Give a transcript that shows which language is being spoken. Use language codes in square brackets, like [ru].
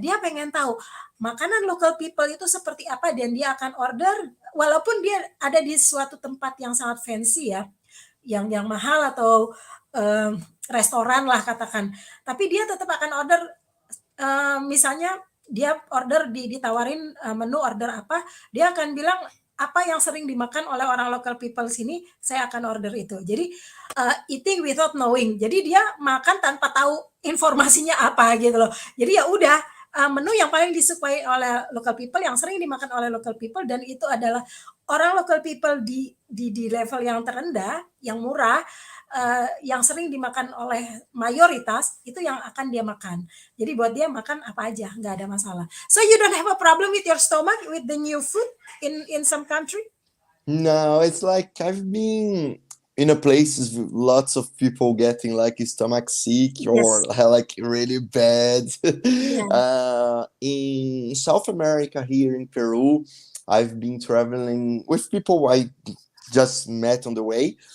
[id] Dia pengen tahu makanan local people itu seperti apa dan dia akan order walaupun dia ada di suatu tempat yang sangat fancy ya, yang mahal atau restoran lah katakan. Tapi dia tetap akan order misalnya dia order ditawarin menu order apa, dia akan bilang apa yang sering dimakan oleh orang local people sini, saya akan order itu. [en] Jadi eating without knowing. [id] Jadi dia makan tanpa tahu informasinya apa gitu loh. Jadi ya udah menu yang paling disukai oleh local people yang sering dimakan oleh local people dan itu adalah orang local people di level yang terendah, yang murah, yang sering dimakan oleh mayoritas itu yang akan dia makan. Jadi buat dia makan apa aja nggak ada masalah. [en] So you don't have a problem with your stomach with the new food in some country? No, it's like I've been in a places with lots of people getting like stomach sick or Yes. like really bad. Yeah. In South America, here in Peru, I've been traveling with people I just met on the way.